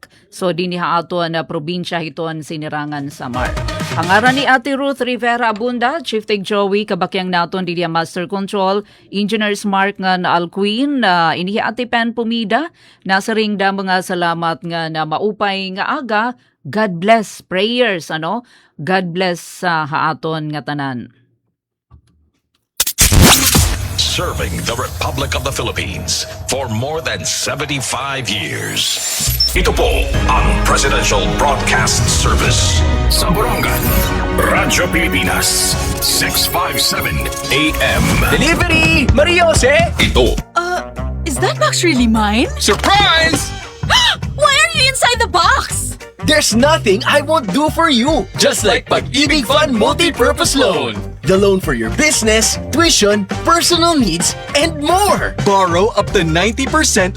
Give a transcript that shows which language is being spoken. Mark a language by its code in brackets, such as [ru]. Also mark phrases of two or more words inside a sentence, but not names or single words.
[war] So diniha ato na probinsya hiton sinirangan Samar. Hangaran ni Ate Ruth Rivera Abunda, Chief Tech Joey, kabakyang naton Didia Master Control, Engineers Mark nga na Alcuin, inihi Ate Pen Pumida, nasa ring da mga salamat nga na maupay nga aga, [en] God bless, prayers, God bless [war] sa haaton nga tanan. [en] serving the Republic of the Philippines for more than 75 years. [tl] Ito po ang Presidential Broadcast Service sa Borongan, Radyo Pilipinas, 657 AM. [en] Delivery! Mariose! [tl] Ito [en] Is that box really mine? Surprise! Why are you inside the box? There's nothing I won't do for you. Just like Pag-ibig Fund Multi-Purpose Loan. The loan for your business, tuition, personal needs, and more. Borrow up to 90%